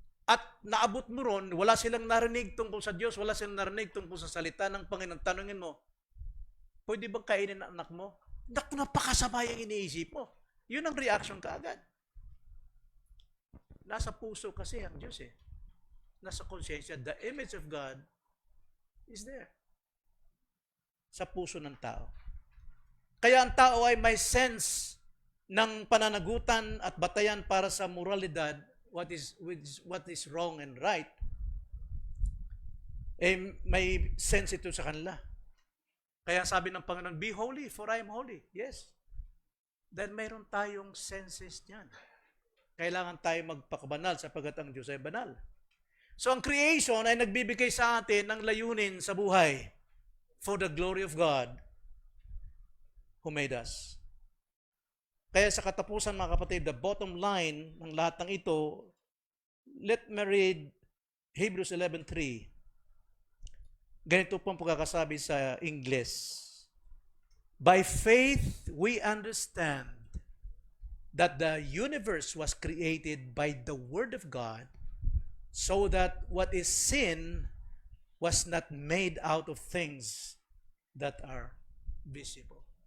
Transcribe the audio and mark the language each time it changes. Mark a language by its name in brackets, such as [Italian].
[Filipino] at naabot mo ron, wala silang narinig tungkol sa Diyos, wala silang narinig tungkol sa salita ng Panginoon, tanungin mo, pwede bang kainin ang anak mo? Naku, napakasama yung iniisip mo. Yun ang reaction ka agad. Nasa puso kasi ang Diyos eh. Nasa konsensya. [English] The image of God is there. [Filipino] Sa puso ng tao. Kaya ang tao ay may sense ng pananagutan at batayan para sa moralidad, [English] what is wrong and right, [Filipino] eh may sense ito sa kanila. Kaya sabi ng Panginoon, [English] be holy for I am holy. Yes. Then [Filipino] mayroon tayong [English] senses niyan. [Filipino] Kailangan tayo magpakabanal sapagkat ang Diyos ay banal. So ang creation ay nagbibigay sa atin ng layunin sa buhay [English] for the glory of God who made us. [Filipino] Kaya sa katapusan mga kapatid, [English] the bottom line [Filipino] ng lahat ng ito, [English] let me read [Filipino] Hebrews 11:3. Ganito po ang pagkakasabi sa English. [English] By faith, we understand that the universe was created by the Word of God, so that what is seen was not made out of things that are visible.